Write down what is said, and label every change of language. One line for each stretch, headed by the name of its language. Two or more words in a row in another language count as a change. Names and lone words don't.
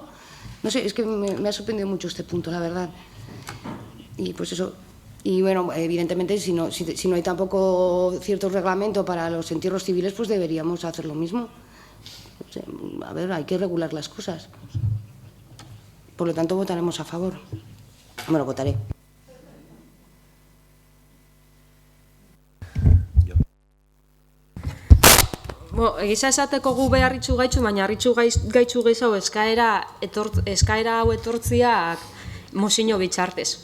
Spanish: No sé, es que me ha sorprendido mucho este punto, la verdad. Y pues eso. Y bueno, evidentemente, si no hay tampoco cierto reglamento para los entierros civiles, pues deberíamos hacer lo mismo. O sea, a ver, hay que regular las cosas. Por lo tanto, votaremos a favor. Bueno, votaré.
Basque: Egiza esateko gu beharritxu gaitxu, baina harritxu gaitxu gehiago eskaera hau etortziak mozino bitxartez.